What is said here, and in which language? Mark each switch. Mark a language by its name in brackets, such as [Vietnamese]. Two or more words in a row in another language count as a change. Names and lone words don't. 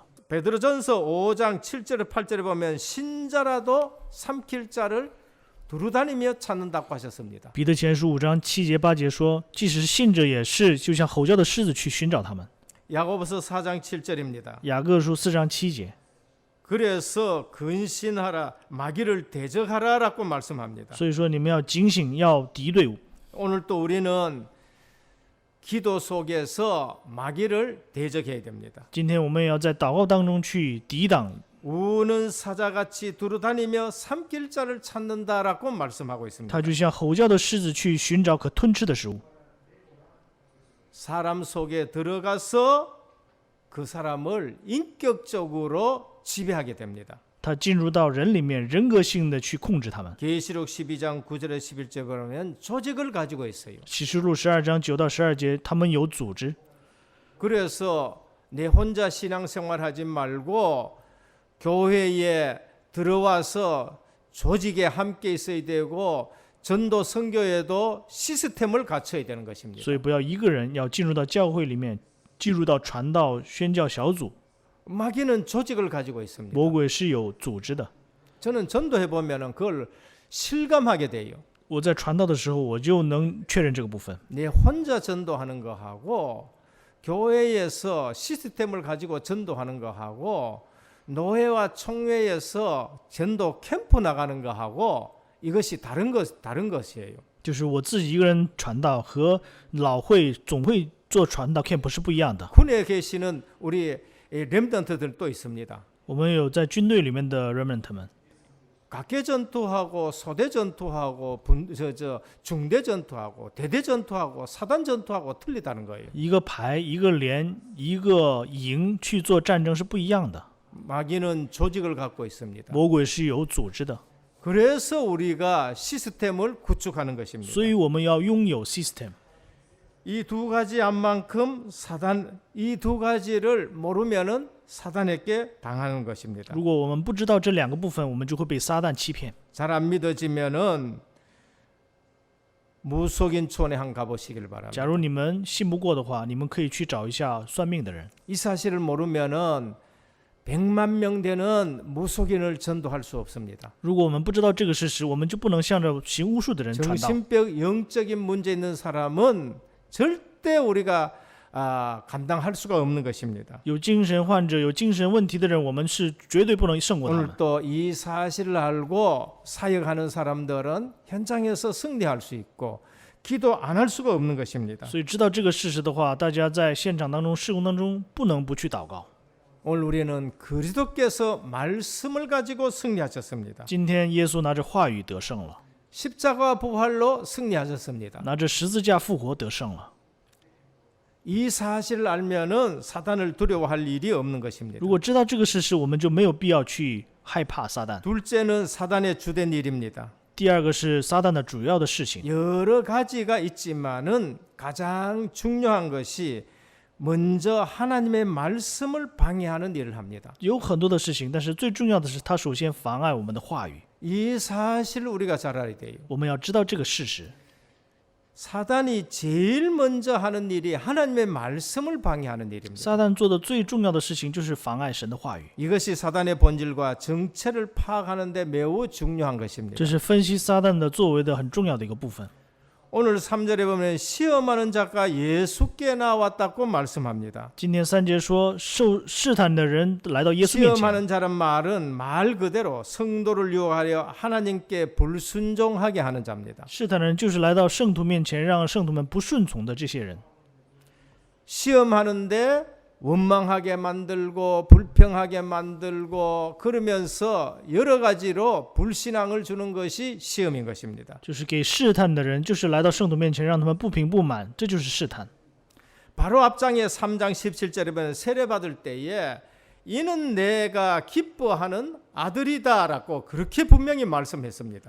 [Korean] 베드로전서 5장 7절 8절에 보면 신자라도 삼킬 자를 두루다니며 찾는다고 하셨습니다. [Chinese] 彼得前书5章7节8节说，即使是信者也是，就像吼叫的狮子去寻找他们。 [Korean] 야고보서 4장 7절입니다. [Chinese] 雅各书4章7节， [Korean] 그래서 근신하라 마귀를 대적하라라고 말씀합니다. [Chinese] 所以说你们要警醒，要敌对。 [Korean] 오늘 또 우리는 기도 속에서 마귀를 대적해야 됩니다. [Chinese] 今天我们也要在祷告当中去抵挡。 [Korean] 우는 사자같이 두루다니며 삼킬 자를 찾는다라고 말씀하고 있습니다. [Chinese] 他就像吼叫的狮子去寻找可吞吃的食物。 [Korean] 사람 속에 들어가서 그 사람을 인격적으로 지배하게 됩니다. [Chinese] 他进入到人里面，人格性的去控制他们。 [Korean] 계시록 12장 9절에 11절에 보면 조직을 가지고 있어요. [Chinese] 启示录12章9到12节，他们有组织。 [Korean] 그래서 내 혼자 신앙생활 하지 말고 교회에 들어와서 조직에 함께 있어야 되고 전도 선교에도 시스템을 갖춰야 되는 것입니다. [Chinese] 所以不要一个人，要进入到教会里面，进入到传道宣教小组。 [Korean] 마귀는 조직을 가지고 있습니다. [Chinese] 魔鬼是有组织的。 [Korean] 저는 전도해 보면은 그걸 실감하게 돼요. [Chinese] 我在传道的时候，我就能确认这个部分。 [Korean] 내 혼자 전도하는 거하고 교회에서 시스템을 가지고 전도하는 거하고 노회와 총회에서 전도 캠프 나가는 거하고 이것이 다른 것이에요. [Chinese] 就是我自己一个人传道和老会总会做传道 camp 是不一样的。 [Korean] 군에 계시는 우리 렘던트들 또 있습니다. [Chinese] 我们有在军队里面的 remnant 们， [Korean] 각계 전투하고 소대 전투하고 중대 전투하고 대대 전투하고 사단 전투하고 틀리다는 거예요. [Chinese] 一个排、一个连、一个营去做战争是不一样的。 [Korean] 마귀는 조직을 갖고 있습니다. [Chinese] 魔鬼是有组织的， [Korean] 그래서 우리가 시스템을 구축하는 것입니다. [Chinese] 所以我们要拥有 system。 [Korean] 이 두 가지 안만큼 이 두 가지를 모르면은 사단에게 당하는 것입니다. [Chinese] 如果我们不知道这两个部分，我们就会被撒旦欺骗。 [Korean] 잘 안 믿어지면은 무속인촌에 한 가보시길 [Chinese] 假 [Korean] 바랍니다. [Chinese] 如你们信不过的话，你们可以去找一下算命的人。 [Korean] 이 사실을 모르면은 100만 명 되는 무속인을 전도할 수 없습니다. [Chinese] 如果我们不知道这个事实，我们就不能向着行巫术的人传道。 [Korean] 정신병 영적인 문제 있는 사람은 절대 우리가 감당할 수가 없는 것입니다. [Chinese] 有精神患者、有精神问题的人，我们是绝对不能胜过他 [Korean] 오늘 [Chinese] 们。 [Korean] 또 이 사실을 알고 사역하는 사람들은 현장에서 승리할 수 있고 기도 안 할 수가 없는 것입니다. [Chinese] 所以知道这个事实的话，大家在现场当中、事工当中不能不去祷告。 [Korean] 오늘 우리는 그리스도께서 말씀을 가지고 승리하셨습니다. [Chinese] 今天耶稣拿着话语得胜了， [Korean] 십자가 부활로 승리하셨습니다. [Chinese] 拿着十字架复活得胜了。 [Korean] 이 사실을 알면은 사단을 두려워할 일이 없는 것입니다. [Chinese] 如果知道这个事实，我们就没有必要去害怕撒旦。 [Korean] 둘째는 사단의 주된 일입니다. [Chinese] 第二个是撒旦的主要的事情， [Korean] 여러 가지가 있지만은 가장 중요한 것이 먼저 하나님의 말씀을 방해하는 일을 합니다. [Chinese] 有很多的事情，但是最重要的是，它首先妨碍我们的话语。 [Korean] 이 사실을 우리가 잘 알아야 돼요. [Chinese] 我们要知道这个事实。 [Korean] 사단이 제일 먼저 하는 일이 하나님의 말씀을 방해하는 일입니다. [Chinese] 撒旦做的最重要的事情就是妨碍神的话语， [Korean] 이것이 사단의 본질과 정체를 파악하는 데 매우 중요한 것입니다. [Chinese] 这是分析撒旦的作为的很重要的一个部分。 [Korean] 오늘 3절에 보면 시험하는 자가 예수께 나왔다고 말씀합니다. [Chinese] 今天3节说，受试探的人来到耶稣面前。 [Korean] 시험하는 자란 말은 말 그대로 성도를 유혹하려 하나님께 불순종하게 하는 자입니다. [Chinese] 试探的人就是来到圣徒面前，让圣徒们不顺从的这些人。 [Korean] 시험하는데 원망하게 만들고 불평하게 만들고 그러면서 여러 가지로 불신앙을 주는 것이 시험인 것입니다. [Chinese] 就是给试探的人，就是来到圣徒面前，让他们不平不满，这就是试探。 [Korean] 바로 앞장에 3장 17절에 보면 세례받을 때에 이는 내가 기뻐하는 아들이다라고 그렇게 분명히 말씀했습니다.